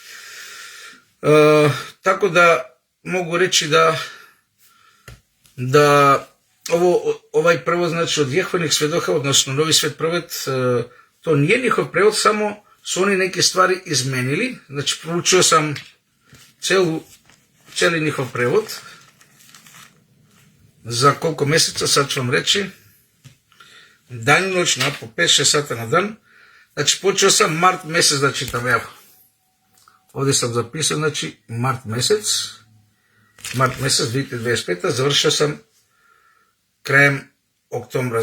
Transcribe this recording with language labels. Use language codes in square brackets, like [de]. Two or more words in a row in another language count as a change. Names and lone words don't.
[sr] Тако да могу речи да овај превод, значи, од Јеховиних сведока, односно Нови свет превод, [mk] то не е нихов превод, само со они неки ствари изменили. Значи, проучувам сам цели нихов превод. За колко месеца, [sr] sad ću vam reći. Dan i noć, po 5-6 sata na dan. Znači, počeo sam mart mesec da čitam, evo. Ovdje sam zapisao, znači, mart mesec 2025, završio sam krajem oktobra.